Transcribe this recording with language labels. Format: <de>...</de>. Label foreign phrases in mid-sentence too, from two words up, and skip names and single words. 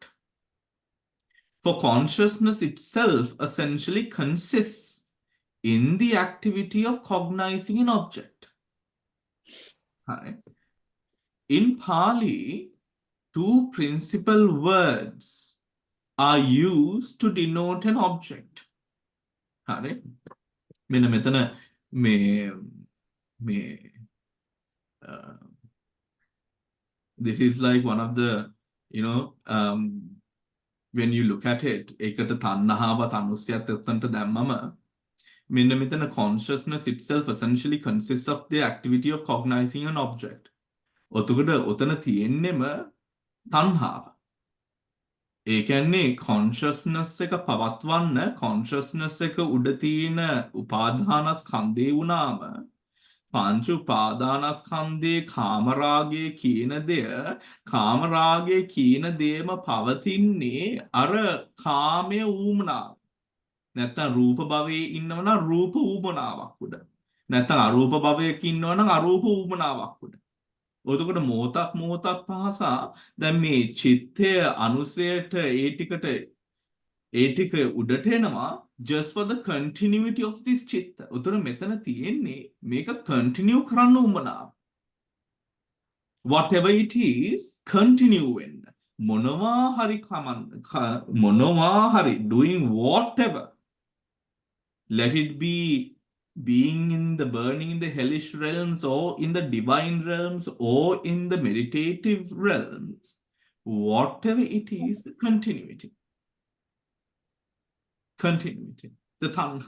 <en>For consciousness itself essentially consists in the activity of cognizing an object. Right. In Pali, two principal words are used to denote an object. Right.</en> <si>මෙන්න මෙතන</si> <en>this is like one of the, when you look at it,</en> <si>ඒකට තණ්හාවත් අනුස්සයත් එතනට දැම්මම මෙන්න මෙතන</si> <en>consciousness itself essentially consists of the activity of cognizing an object.</en> <si>ඔතකොට ඔතන තියෙන්නෙම තණ්හාව. ඒ කියන්නේ consciousness එක පවත්වන්න consciousness එක උඩ තියෙන උපාදානස්කන්ධේ වුණාම පංච උපාදානස්කන්ධේ කාමරාගයේ කියන දේම පවතින්නේ අර කාමයේ ඌමනාව. නැත්තම් රූප භවයේ ඉන්නවනම් රූප ඌමනාවක් උඩ. නැත්තම් අරූප භවයක ඉන්නවනම් අරූප ඌමනාවක් උඩ. එතකොට මොහොතක් පාසා දැන් මේ චිත්තය අනුසයට ඒ ටික උඩට එනවා</si> <en>just for the continuity of this</en> <si>චිත්ත. උතන මෙතන තියෙන්නේ මේක continue කරන්න උඹනා.</si> <en>Whatever it is, continue වෙන්න.</en> <si>මොනවා හරි</si> <en>doing whatever. Let it be being in the burning in the hellish realms or in the divine realms or in the meditative realms. Whatever it is, continuity. Continuity. The tanha.</en>